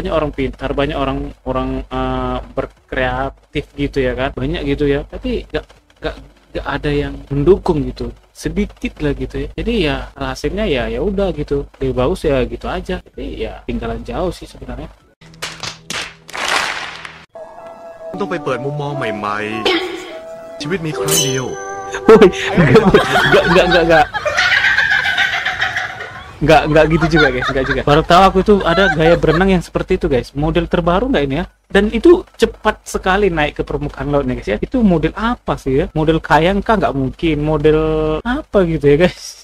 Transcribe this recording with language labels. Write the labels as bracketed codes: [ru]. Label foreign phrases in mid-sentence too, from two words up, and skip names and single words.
[id] Banyak orang pintar, banyak orang berkreatif gitu ya kan, banyak gitu ya, tapi nggak ada yang mendukung gitu, sedikit lah gitu ya. Jadi ya hasilnya ya udah gitu, lebih bagus ya gitu aja. Jadi ya tinggalan jauh sih sebenarnya. [th] ต้องไปเปิดมุมมองใหม่ๆ ชีวิตมีครั้งเดียว [id] Woi, enggak gitu juga guys, enggak juga. Baru tahu aku itu ada gaya berenang yang seperti itu guys. Model terbaru enggak ini ya? Dan itu cepat sekali naik ke permukaan laut nih guys ya. Itu model apa sih ya? Model kayang kah? Nggak mungkin. Model apa gitu ya guys?